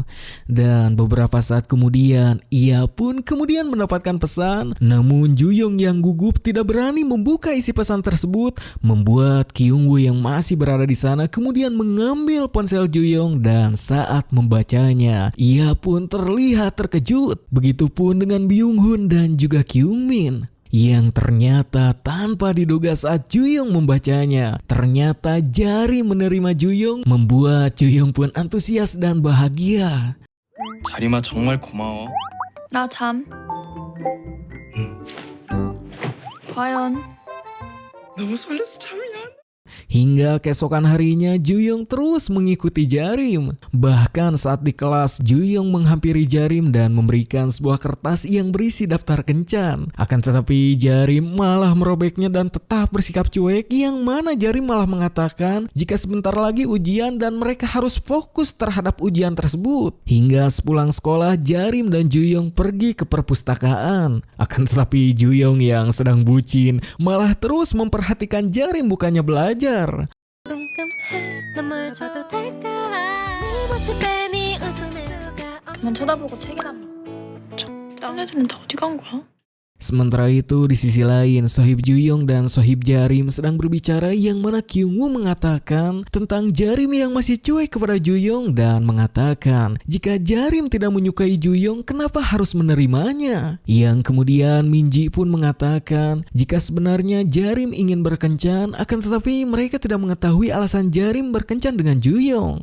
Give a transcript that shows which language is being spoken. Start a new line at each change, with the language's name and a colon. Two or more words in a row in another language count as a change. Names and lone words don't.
Indonesian: Dan beberapa saat kemudian ia pun kemudian mendapatkan pesan, namun Juyong yang gugup tidak berani membuka isi pesan tersebut, membuat Kyungwoo yang masih berada di sana kemudian mengambil ponsel Juyong dan saat membacanya ia pun terlihat terkejut. Begitupun dengan Byung-hun dan juga Kyungmin, yang ternyata tanpa diduga saat Juyong membacanya, ternyata Jarim menerima Juyong, membuat Juyong pun antusias dan bahagia.
Korean: 자림아 정말 고마워. 나 잠. 과연 너무 설레서 잠이 안.
Indonesian: Hingga keesokan harinya Juyong terus mengikuti Jarim. Bahkan saat di kelas Juyong menghampiri Jarim dan memberikan sebuah kertas yang berisi daftar kencan. Akan tetapi Jarim malah merobeknya dan tetap bersikap cuek, yang mana Jarim malah mengatakan jika sebentar lagi ujian dan mereka harus fokus terhadap ujian tersebut. Hingga sepulang sekolah Jarim dan Juyong pergi ke perpustakaan. Akan tetapi Juyong yang sedang bucin malah terus memperhatikan Jarim bukannya belajar.
Korean: 그만 쳐다보고 책이나 딴 애들은 다 어디 간 거야?
Indonesian: Sementara itu di sisi lain sohib Juyong dan sohib Jarim sedang berbicara, yang mana Kyungwoo mengatakan tentang Jarim yang masih cuek kepada Juyong dan mengatakan jika Jarim tidak menyukai Juyong kenapa harus menerimanya. Yang kemudian Minji pun mengatakan jika sebenarnya Jarim ingin berkencan, akan tetapi mereka tidak mengetahui alasan Jarim berkencan dengan Juyong.